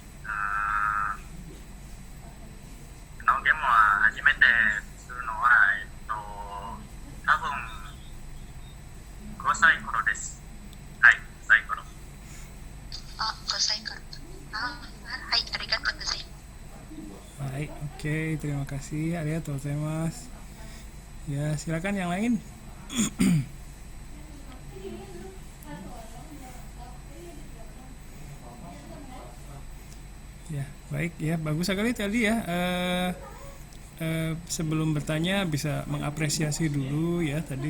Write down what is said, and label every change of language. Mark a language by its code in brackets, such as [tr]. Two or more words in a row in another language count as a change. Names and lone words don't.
[ja] このゲームは初めてするのは、多分5歳頃です。はい、5歳頃。 5歳から。はい、ありがとうございます。 [id] Baik, oke, terima kasih. [ja] ありがとうございます. [id] Ya, silakan yang lain. Ya, baik ya, bagus sekali tadi ya. Sebelum bertanya bisa mengapresiasi dulu ya tadi.